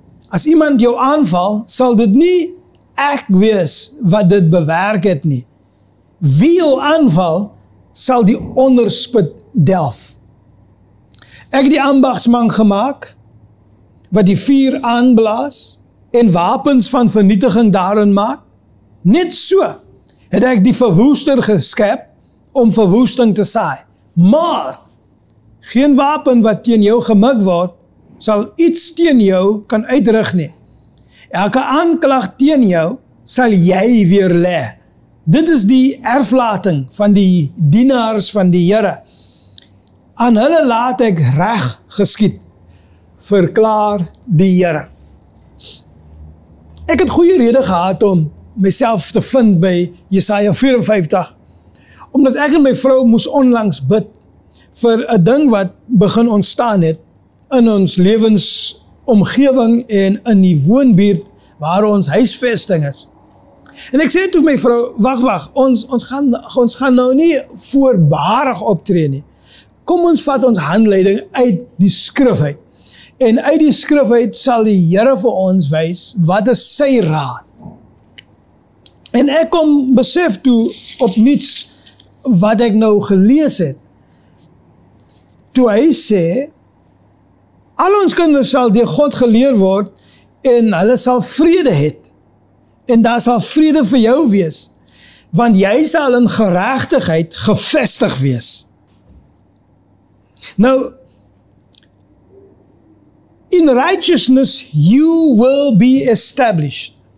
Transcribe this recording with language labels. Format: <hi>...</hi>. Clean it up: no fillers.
<af>As iemand jou aanval, sal dit nie ek wees wat dit bewerk het nie. Wie jou aanval, sal die onderspit delf. Ek het die ambagsman gemaak, wat die vuur aanblaas, en wapens van vernietiging daarin maak? Net so het ek die verwoester geskep om verwoesting te saai. Maar geen wapen wat teen jou gemik word, sal iets teen jou kan uitrig nie. Elke aanklag teen jou sal jy weer lê. Dit is die erflating van die dienaars van die Here. Aan hulle laat ek reg geskied, verklaar die Here. Ek het goeie rede gehad om myself te vind by Jesaja 54, omdat ek en my vrou moes onlangs bid vir 'n ding wat begin ontstaan het in ons lewensomgewing en in die woonbuurt waar ons huisvesting is. En ek sê toe my vrou, wag, ons gaan nou nie voorbarig optree nie. Kom ons vat ons handleiding uit die skrif uit. En uit die skrif uit sal die Here vir ons wys wat is sy raad. En ek kom besef toe op niets wat ek nou gelees het. Toe hy sê, al ons kinders sal deur God geleer word en hulle sal vrede hê. En daar sal vrede vir jou wees, want jy sal in geregtigheid gevestig wees. Nou,</af> <en>in righteousness you will be established.</en>